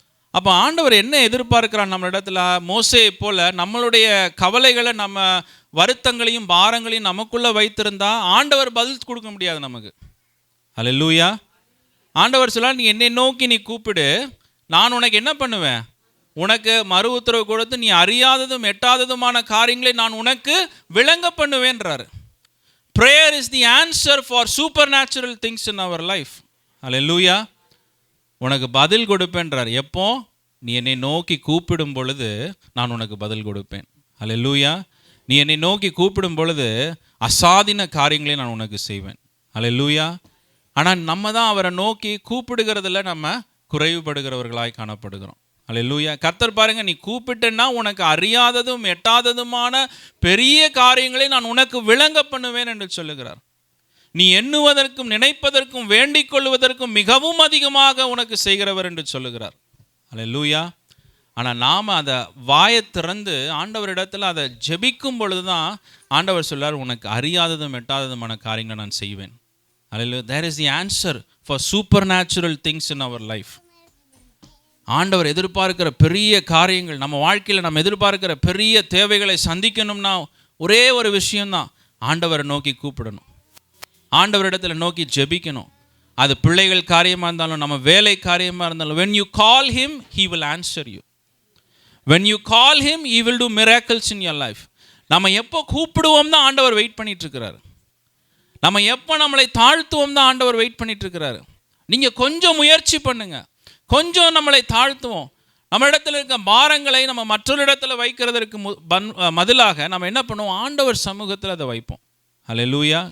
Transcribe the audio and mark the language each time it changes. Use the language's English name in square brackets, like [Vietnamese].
[Tamil] அப்போ ஆண்டவர் என்ன எதிர்பார்க்கிறான் நம்ம இடத்துல? மோசே போல் நம்மளுடைய கவலைகளை, நம்ம வருத்தங்களையும் பாரங்களையும் நமக்குள்ளே வைத்திருந்தா ஆண்டவர் பதில் கொடுக்க முடியாது நமக்கு. ஹல்லேலூயா. ஆண்டவர் சொல்ல, நீ என்னை நோக்கி நீ கூப்பிடு, நான் உனக்கு என்ன பண்ணுவேன்? உனக்கு மறு உத்தரவு கொடுத்து நீ அறியாததும் எட்டாததுமான காரியங்களை நான் உனக்கு விளங்க பண்ணுவேன்றாரு. [English] Prayer is the answer for supernatural things in our life. Hallelujah. [Tamil] உனக்கு பதில் கொடுப்பேன்றார். எப்போ? நீ என்னை நோக்கி கூப்பிடும் பொழுது நான் உனக்கு பதில் கொடுப்பேன். ஹல்லேலூயா. நீ என்னை நோக்கி கூப்பிடும் பொழுது அசாதின காரியங்களை நான் உனக்கு செய்வேன். ஹல்லேலூயா. ஆனால் நம்ம தான் அவரை நோக்கி கூப்பிடுகிறதுல நம்ம குறைவுபடுகிறவர்களாய் காணப்படுகிறோம். ஹல்லேலூயா. கர்த்தர் பாருங்க, நீ கூப்பிட்டேன்னா உனக்கு அறியாததும் எட்டாததுமான பெரிய காரியங்களை நான் உனக்கு விளங்க பண்ணுவேன் என்று சொல்லுகிறார். நீ எண்ணுவதற்கும் நினைப்பதற்கும் வேண்டிக் கொள்வதற்கும் மிகவும் அதிகமாக உனக்கு செய்கிறவர் என்று சொல்லுகிறார். ஹல்லேலூயா. ஆனால் நாம் அதை வாயை திறந்து ஆண்டவரிடத்தில் அதை ஜெபிக்கும் பொழுது தான் ஆண்டவர் சொல்றார், உனக்கு அறியாததும் எட்டாததுமான காரியங்களை நான் செய்வேன். ஹல்லேலூயா. [English] There is the answer for supernatural things in our life. [Tamil] ஆண்டவர் எதிர்பார்க்கிற பெரிய காரியங்கள் நம்ம வாழ்க்கையில், நம்ம எதிர்பார்க்கிற பெரிய தேவைகளை சந்திக்கணும்னா ஒரே ஒரு விஷயம்தான், ஆண்டவரை நோக்கி கூப்பிடணும், ஆண்டவரிடத்தில் நோக்கி ஜெபிக்கணும். அது பிள்ளைகள் காரியமாக இருந்தாலும், நம்ம வேலை காரியமாக இருந்தாலும், [English] when you call him, he will answer you. when you call him, he will do miracles in your life. [Tamil] நம்ம எப்போ கூப்பிடுவோம் தான் ஆண்டவர் வெயிட் பண்ணிட்டு இருக்கிறாரு. நம்ம எப்போ நம்மளை தாழ்த்துவோம் தான் ஆண்டவர் வெயிட் பண்ணிட்டு இருக்கிறாரு. நீங்கள் கொஞ்சம் முயற்சி பண்ணுங்க, கொஞ்சம் நம்மளை தாழ்த்துவோம். நம்ம இடத்துல இருக்க பாரங்களை நம்ம மற்றொரு இடத்துல வைக்கிறதற்கு பதிலாக நம்ம என்ன பண்ணுவோம், ஆண்டவர் சமூகத்தில் அதை வைப்போம். ஹல்லேலூயா.